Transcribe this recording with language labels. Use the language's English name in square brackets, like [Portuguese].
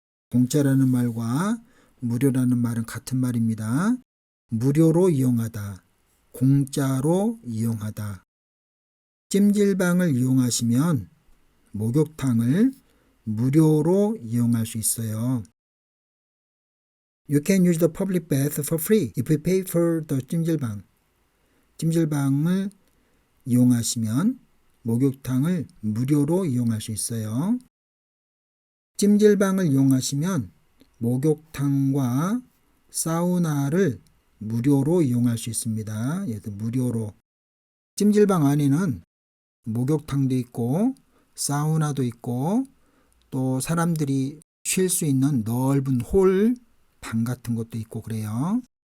[Korean] 공짜라는 말과 무료라는 말은 같은 말입니다. 무료로 이용하다. 공짜로 이용하다. 찜질방을 이용하시면 목욕탕을 무료로 이용할 수 있어요. [English] You can use the public bath for free if you pay for the 찜질방. [Korean] 찜질방을 이용하시면 목욕탕을 무료로 이용할 수 있어요. 찜질방을 이용하시면 목욕탕과 사우나를 무료로 이용할 수 있습니다. 무료로. 찜질방 안에는 목욕탕도 있고 사우나도 있고 또 사람들이 쉴 수 있는 넓은 홀, 방 같은 것도 있고 그래요.